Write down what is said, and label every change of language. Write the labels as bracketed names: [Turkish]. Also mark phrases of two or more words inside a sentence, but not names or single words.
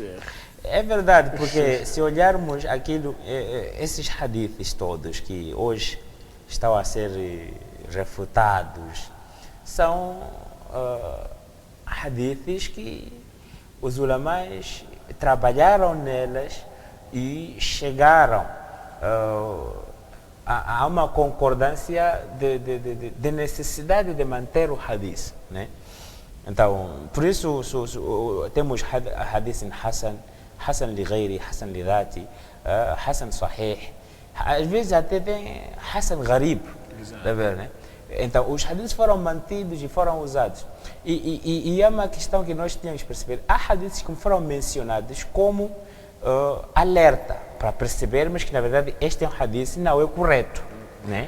[Portuguese] É verdade, porque se olharmos aquilo, esses hadiths todos que hoje estão a ser refutados, são hadiths que os ulamais trabalharam nelas e chegaram a uma concordância de necessidade de manter o hadith, né? Então, por isso temos hadith [Arabic] حسن لغيره, حسن لذاته, حسن صحيح, [Portuguese] às vezes até tem [Arabic] حسن غريب, [Portuguese] tá vendo, né? Então, os hadiths foram mantidos e foram usados. E é uma questão que nós tínhamos que perceber. Há hadiths que foram mencionados como alerta, para percebermos que, na verdade, este é um hadith não é correto, né?